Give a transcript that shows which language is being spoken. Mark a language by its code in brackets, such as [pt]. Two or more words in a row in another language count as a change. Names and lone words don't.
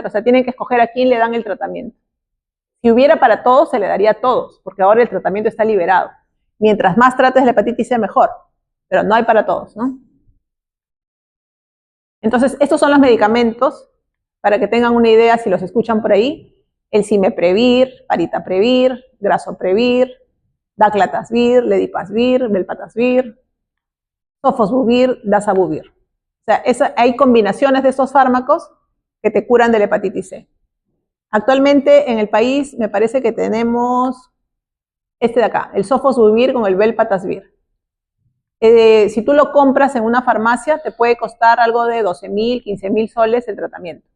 [es] O sea, tienen que escoger a quién le dan el tratamiento. Si hubiera para todos, se le daría a todos, porque ahora el tratamiento está liberado. Mientras más trates la hepatitis C, mejor. Pero no hay para todos, ¿no? Entonces, estos son los medicamentos, para que tengan una idea si los escuchan por ahí. El cimeprevir, paritaprevir, grasoprevir, daclatasvir, ledipasvir, velpatasvir, sofosbuvir, dasabuvir. O sea, hay combinaciones de estos fármacos que te curan de la hepatitis C. Actualmente en el país me parece que tenemos este de acá, el sofosbuvir con el velpatasvir. Si tú lo compras en una farmacia, te puede costar algo de 12.000, 15.000 soles el tratamiento.